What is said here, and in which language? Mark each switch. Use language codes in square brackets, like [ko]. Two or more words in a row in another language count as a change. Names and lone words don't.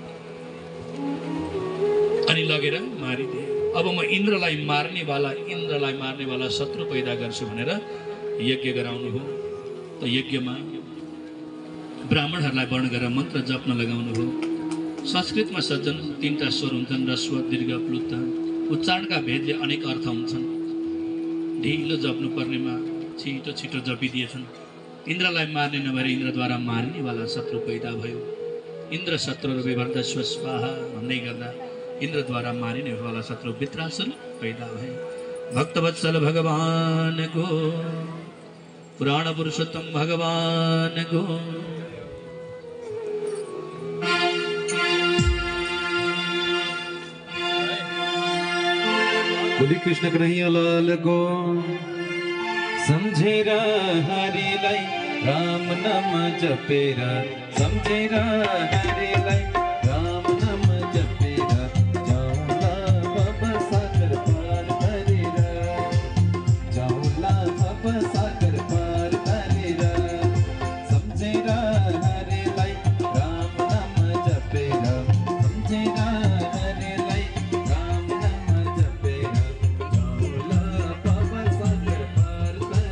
[ne] अनि लगेर मारिदिए अब म इन्द्रलाई मार्नेवाला शत्रु पैदा गर्छु भनेर यज्ञ गराउनु भयो त यज्ञमा ब्राह्मणहरूलाई वर्ण गरेर मन्त्र जप्न लगाउनु भयो संस्कृतमा सज्जन 3टा स्वर हुन्छन् ह्रस्व दीर्घ प्लुत उच्चारणका भेदले अनेक अर्थ हुन्छन् ढिलो जप्नु पर्नेमा छिटो जपिदिएछन् इन्द्रलाई मार्ने नभएर इन्द्रद्वारा मार्नेवाला शत्रु पैदा भयो [sa] इन्द्र शत्रु विभर्द स्वाहा [ne] भन्दै गर्दा इन्द्रद्वारा मारिनेवाला शत्रु वृत्रासुर पैदा भए भक्तवत्सल भगवानको पुराण पुरुषोत्तम भगवानको [hi] बोली कृष्ण कन्हैया लाल को [ne] समझेरा हरिलाई राम नाम जपेरा समझेरा हरिलाई राम नाम जपेरा जाऊला बाबा सागर पार हरिरा जाऊला बाबा सागर पार हरिरा समझेरा हरिलाई राम नाम जपेरा समझेरा हरिलाई राम नाम जपेरा जाऊला बाबा सागर पार